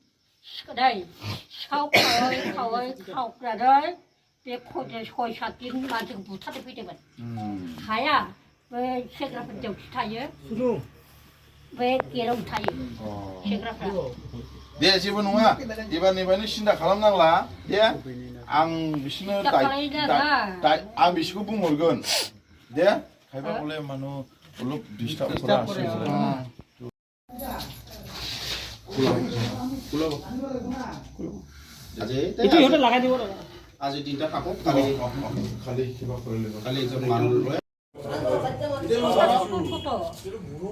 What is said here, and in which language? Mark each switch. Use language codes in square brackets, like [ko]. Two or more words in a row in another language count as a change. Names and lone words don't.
[brx] खावनानै बे 6-7 दिन मानसिखौ बुथारनो फैदोंमोन हाया बे सेंग्राफोर देवथि थायो बे गेराव थायो सेंग्राफ्रा दे जेबो नङा एबारनिफ्रायनो सिन्था खालामनांला दे आं बिसोरनो दाखालि जाना। आं बिसोरखौ बुंहरगोन दे खायफा [as] হ'লে মানু অলপ ডিষ্টাৰ্ব কৰে এইটো ইহঁতে লগাই দিব আজি তিনটা কাপোৰ খালি কিবা কৰিলে কালি একজন মানুহ লৈ ছোট